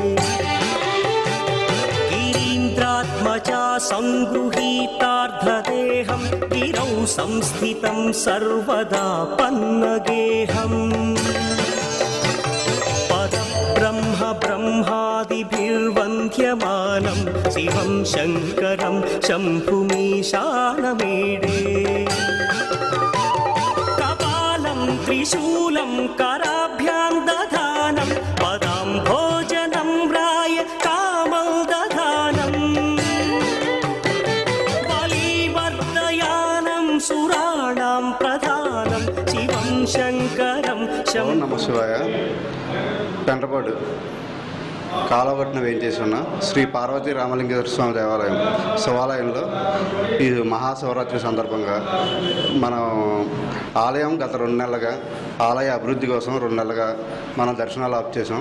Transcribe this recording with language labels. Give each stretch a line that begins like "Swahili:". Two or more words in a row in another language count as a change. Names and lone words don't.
Sanskrit: गिरींद्रात्मजा संगृहीतार्धदेहं गिरौ संस्थितं सर्वदा पन्नगेहं परब्रह्म ब्रह्मादिभिर्वंद्यमानं शिवं शंकरं शंभुमीशानमीडे कपालं त्रिशूलं कराभ्यां दधानं पदां भोजनं राय कामं दधानं बलिवर्धयामि सुराणां प्रधानं शिवं शंकरं ओं नम शिवाय.
Telugu: పెంటపాడు కాలవట్టున వేయించేసి ఉన్న శ్రీ పార్వతీ రామలింగేశ్వర స్వామి దేవాలయం శివాలయంలో ఈ మహాశివరాత్రి సందర్భంగా మనం ఆలయం గత 2 నెలలుగా ఆలయ అభివృద్ధి కోసం 2 నెలలుగా మనం దర్శనాలు ఆప్ చేసాం.